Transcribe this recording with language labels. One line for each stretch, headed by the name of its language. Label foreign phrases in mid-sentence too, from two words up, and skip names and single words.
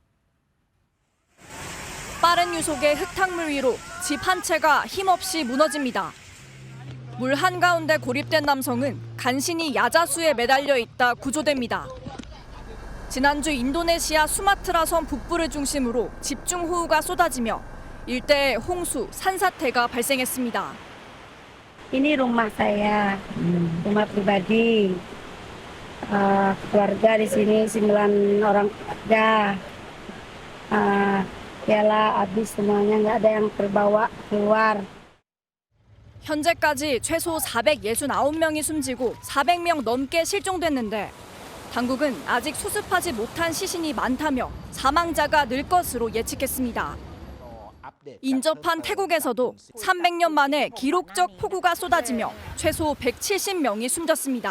Korean: 빠른 유속의 흙탕물 위로 집 한 채가 힘없이 무너집니다. 물 한가운데 고립된 남성은 간신히 야자수에 매달려 있다 구조됩니다. 지난주 인도네시아 수마트라 섬 북부를 중심으로 집중호우가 쏟아지며 일대에 홍수, 산사태가 발생했습니다.
Indonesian: Ini rumah saya, rumah pribadi. Keluarga di sini 9 orang kerja. Piala habis semuanya, nggak ada yang terbawa keluar.
Korean: 현재까지 최소 469명이 숨지고 400명 넘게 실종됐는데 당국은 아직 수습하지 못한 시신이 많다며 사망자가 늘 것으로 예측했습니다. 인접한 태국에서도 300년 만에 기록적 폭우가 쏟아지며 최소 170명이 숨졌습니다.